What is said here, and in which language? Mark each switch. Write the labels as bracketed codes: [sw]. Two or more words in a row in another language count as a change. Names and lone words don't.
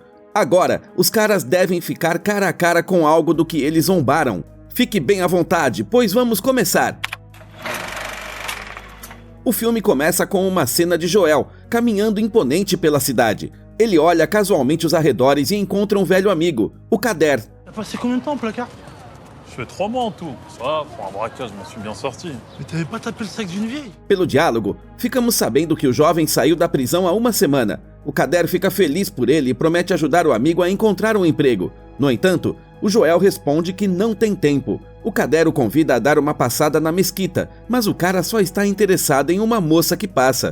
[pt] Agora, os caras devem ficar cara a cara com algo do que eles zombaram. Fique bem à vontade, pois vamos começar! O filme começa com uma cena de Joel caminhando imponente pela cidade. Ele olha casualmente os arredores e encontra um velho amigo, o Kader. [fr] T'as passé combien de temps, placard? Je fais 3 mois en tout. Ça, pour un braquage, je m'en suis bien sorti. Mais t'avais pas tapé le sac d'une vieille? [pt] Pelo diálogo, ficamos sabendo que o jovem saiu da prisão há uma semana. O Kader fica feliz por ele e promete ajudar o amigo a encontrar um emprego. No entanto, o Joel responde que não tem tempo. O Kader o convida a dar uma passada na mesquita, mas o cara só está interessado em uma moça que passa.